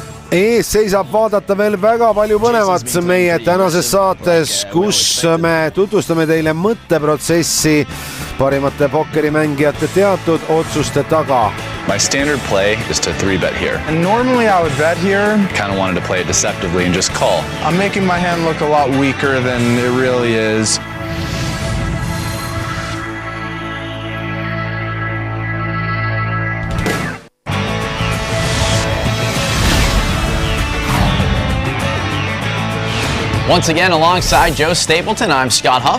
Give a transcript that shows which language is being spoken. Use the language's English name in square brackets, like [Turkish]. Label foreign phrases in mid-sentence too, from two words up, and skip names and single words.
[Estonian] ees seisab vaadata veel väga palju põnevat meie tänases saates, kus me tutvustame teile mõtteprotsessi parimate pokkerimängijate teatud otsuste taga. [English] My standard play is to 3-bet here. And normally I would bet here. Kind of wanted to play it deceptively and just call. I'm making my hand look a lot weaker than it really is. Once again, alongside Joe Stapleton, I'm Scott Huff.